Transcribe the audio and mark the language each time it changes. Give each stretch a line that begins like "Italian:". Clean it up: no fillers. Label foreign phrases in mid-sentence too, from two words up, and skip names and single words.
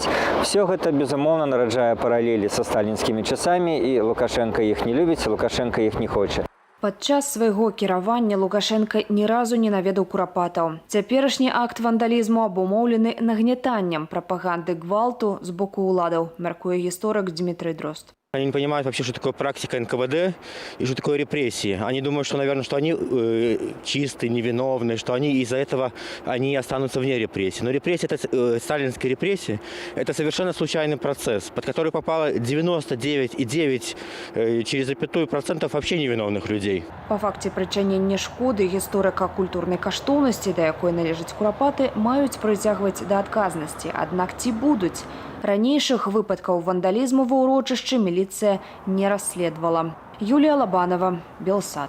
Belarusian: Все гэта, безумоўна, нараджае паралелі са сталінскімі часамі, і Лукашенко іх не любіць, Лукашенко іх не хоча. Падчас свайго кіравання Лукашенка ні разу не наведаў курапатаў. Цяперашні акт вандалізму абумоўлены нагнятаннем прапаганды гвалту з боку ўладаў, мяркуе гісторык Дмітрый Дрозд.
Russian: Они не понимают вообще, что такое практика НКВД и что такое репрессии. Они думают, что, наверное, что они чистые, невиновные, что они из-за этого они останутся вне репрессий. Но репрессии, это сталинские репрессии, это совершенно случайный процесс, под который попало 99,9 через запятую процентов вообще невиновных людей.
Belarusian: Па факце прычынення шкоды гісторыка культурнай каштоўнасці, да якой належаць курапаты, маюць прыцягваць да адказнасці. Аднак ці будуць? Ранейшых выпадкаў вандалізму ва ўрочышчы міліцыя не расследавала. Юлія Лабанова, Белсат.